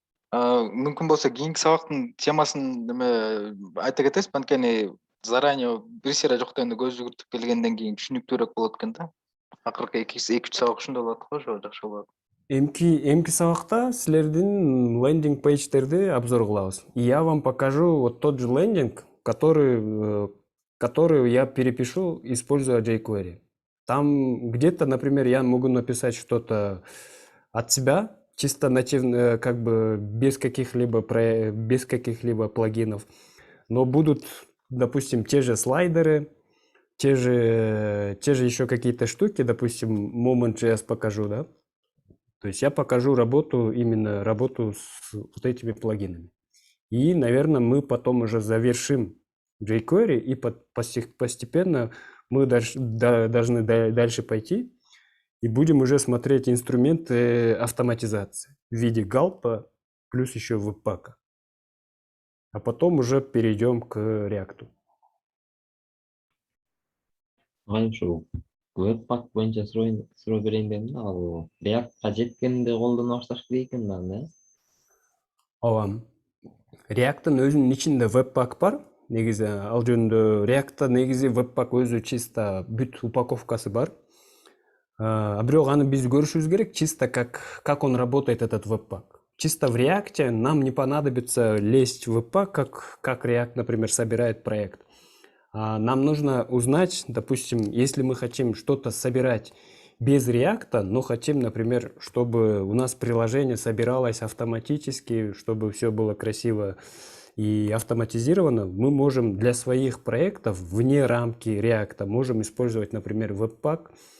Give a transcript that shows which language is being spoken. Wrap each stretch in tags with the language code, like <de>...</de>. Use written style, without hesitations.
<kk>Мүмкін болса кейінгі сабақтың темасын айта кетесіз, банкені заранее бір сера жоқтан көз жүгіртіп келгенден кейін түсініктірек болады екен да. Ақырғы 2-3 сабақ үшін болады ғой, жақсы болады. Эмки сабақта сілердің лендинг пейджтерді обзор қылабыз.</kk> <ru>И я вам покажу вот тот же лендинг, который я перепишу, используя jQuery. Там где-то, например, я могу написать что-то от себя, чисто нативно, как бы без каких-либо плагинов. Но будут, допустим, те же слайдеры, те же еще какие-то штуки, допустим, Moment.js покажу, да? То есть я покажу именно работу с вот этими плагинами. И, наверное, мы потом уже завершим jQuery, и постепенно мы должны дальше пойти и будем уже смотреть инструменты автоматизации в виде галпа плюс еще веб-пака. А потом уже перейдем к React.</ru> <ky>Шу веб-пак боюнча суроо берейин дедим да, ал React-ка жеткенде колдоно башташ керек экен да анда, Ооба. React'ın өзүнүн ичинде веб-пак бар. Негизи ал жөнүндө React'та негизи веб-пак өзү чисто бүт упаковкасы бар. А бирок аны биз көрүшүбүз керек чисто</ky> <ru>как он работает, этот веб-пак. Чисто в React нам не понадобится лезть в веб-пак, как React, например, собирает проект. Нам нужно узнать, допустим, если мы хотим что-то собирать без React, но хотим, например, чтобы у нас приложение собиралось автоматически, чтобы все было красиво и автоматизировано, мы можем для своих проектов вне рамки React можем использовать, например, веб-пак.</ru>